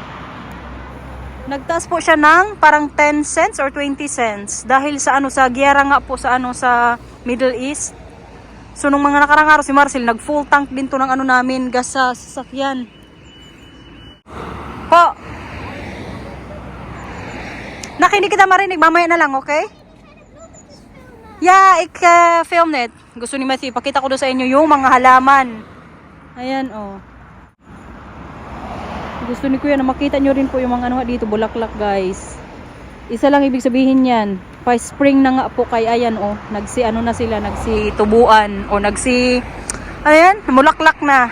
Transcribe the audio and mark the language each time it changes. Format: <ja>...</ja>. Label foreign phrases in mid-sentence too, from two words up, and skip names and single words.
<tl>Nagtaas po siya ng parang</tl> <en>10 cents or 20 cents.</en> <tl>Dahil sa sa giyera nga po sa sa Middle East. So nung mga nakarang araw si Marcel, nag</tl> <en>full tank</en> <tl>din to ng namin, gas sa sasakyan. Po. Hindi kita marinig, mamaya na lang, okay?</tl> <en>Yeah, film net.</en> <tl>Gusto ni Matthew, ipakita ko doon sa inyo yung mga halaman. Ayan, oh. Gusto ni Kuya na makita nyo rin po yung mga dito, bulaklak, guys. Isa lang ibig sabihin yan. Pa-spring na nga po kay ayan, oh. Na sila, nagsitubuan. O ayan, mulaklak na.</tl>